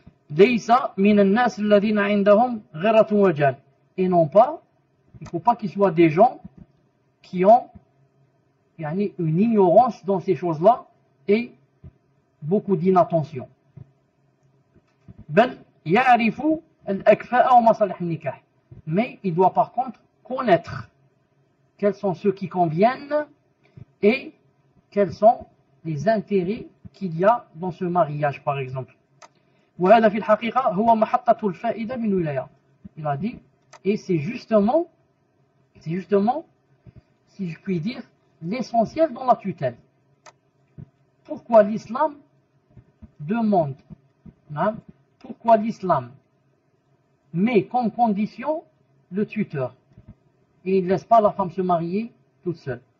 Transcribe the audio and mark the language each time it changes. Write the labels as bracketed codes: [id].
[ar] Laysa min an-nas alladhina 'indahum ghiratun wa jal. [fr] Et non pas, il ne faut pas qu'ils soient des gens qui ont une ignorance dans ces choses-là et beaucoup d'inattention. [ar] بل يعرف الأكفاء ومصالح النكاح. [fr] Mais il doit par contre connaître quels sont ceux qui conviennent et quels sont les intérêts qu'il y a dans ce mariage par exemple. [ar] وهذا في الحقيقة هو محطة الفائدة من الولاية. [fr] Il a dit, et c'est justement, si je puis dire, l'essentiel dans la tutelle. Pourquoi l'islam demande, pourquoi l'islam met comme condition le tuteur et il ne laisse pas la femme se marier toute seule.